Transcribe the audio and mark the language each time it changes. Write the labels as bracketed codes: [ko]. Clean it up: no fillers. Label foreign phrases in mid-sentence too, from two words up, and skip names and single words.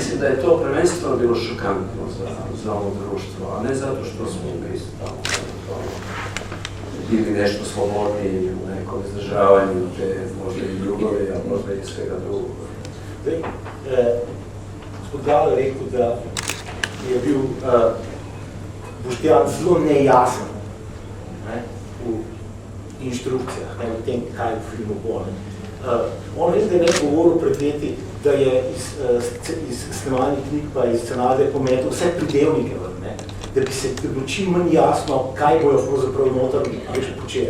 [hr] Mislim da je to prvenstveno bilo šokantno za ovo društvo, a ne zato što smo mi bili nešto slobodniji u nekom izdržavanju, te možda i ljubavi, a možda i svega drugog. [sl] Gospod Galo je rekel, da je bil Boštjan zelo nejasen v inštrukcijah, v tem, kaj v filmu bo. On res, da je nekaj govoril pred leti, da je iz snemalnih knjig pa iz scenarija pometel vse pridevnike, da bi se bilo čim manj jasno, kaj bojo pravzaprav noter počeli.